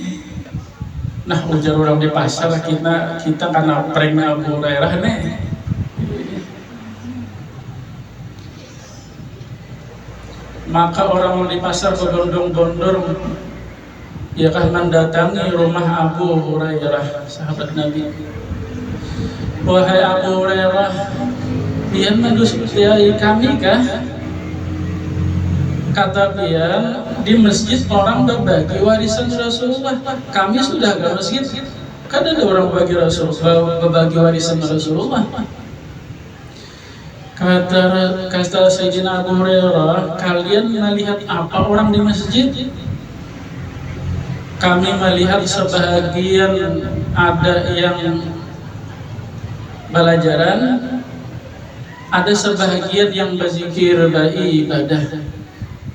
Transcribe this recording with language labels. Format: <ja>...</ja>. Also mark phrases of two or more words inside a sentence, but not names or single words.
<bjn>Nah, ujar orang di pasar, kita karena prank Abu Hurairah nih. Maka orang di pasar berbondong-bondong, ya kan, mendatangi rumah Abu Hurairah, sahabat Nabi. Wahai Abu Hurairah, pian manusiai kami kah? Kata pian, di masjid orang berbagi warisan Rasulullah. Kami sudah ke masjid, kan ada orang berbagi warisan Rasulullah. Kata Sayyidina Abu Hurairah, kalian melihat apa orang di masjid? Kami melihat sebahagian ada yang belajaran, ada sebahagian yang berzikir, beribadah.</bjn>